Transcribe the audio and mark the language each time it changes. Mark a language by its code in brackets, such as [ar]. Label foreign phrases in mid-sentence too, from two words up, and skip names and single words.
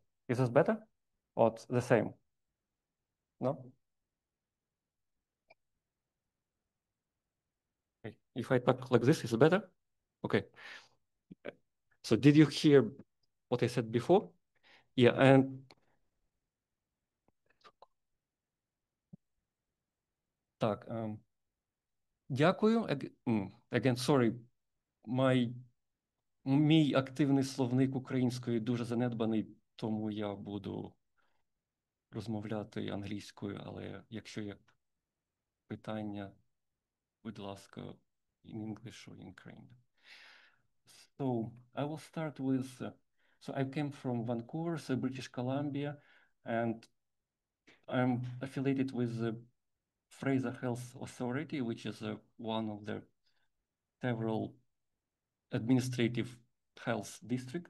[en] Is this better or it's the same? No? Okay. If I talk like this, is it better? Okay. So did you hear what I said before? Yeah, and [uk] так, дякую. [en] Again, sorry, [uk] мій активний словник української дуже занедбаний, тому я буду розмовляти англійською, але якщо є питання, будь ласка, [en] in English or in Ukrainian. So I will start with, so I came from Vancouver, so British Columbia, and I'm affiliated with the Fraser Health Authority, which is one of the several administrative health districts.